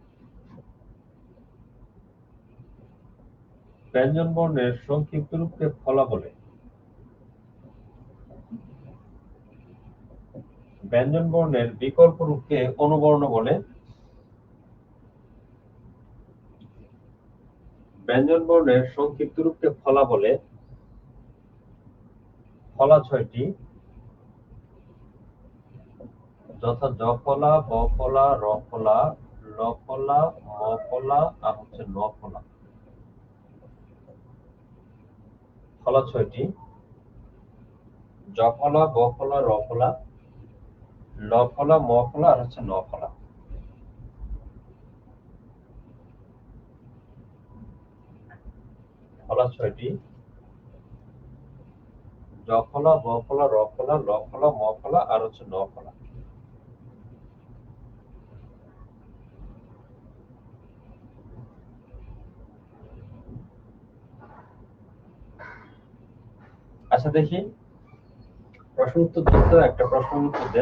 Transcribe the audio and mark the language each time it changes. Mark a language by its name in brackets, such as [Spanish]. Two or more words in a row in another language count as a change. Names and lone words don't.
[Bangla] ব্যঞ্জন বর্ণের সংক্ষিপ্ত রূপকে ফলা বলে, ব্যঞ্জন বর্ণের বিকল্প রূপকে অনুবর্ণ বলে, ব্যঞ্জন বর্ণের সংক্ষিপ্ত রূপকে ফলা বলে। ফলা 6টি, যথা জ ফলা, ব ফলা, র ফলা, ল ফলা, ম ফলা আর হচ্ছে ন ফলা। ফলা 6টি, জ ফলা, ব ফলা, র ফলা, ল ফলা, ম ফলা আর হচ্ছে ন ফলা। ফলা 6টি, জ ফলা, ব ফলা, র ফলা, ল ফলা, ম ফলা আর হচ্ছে ন ফলা। আচ্ছা দেখি, প্রশ্ন উত্তর দিন তো, একটা প্রশ্ন উত্তর দেন।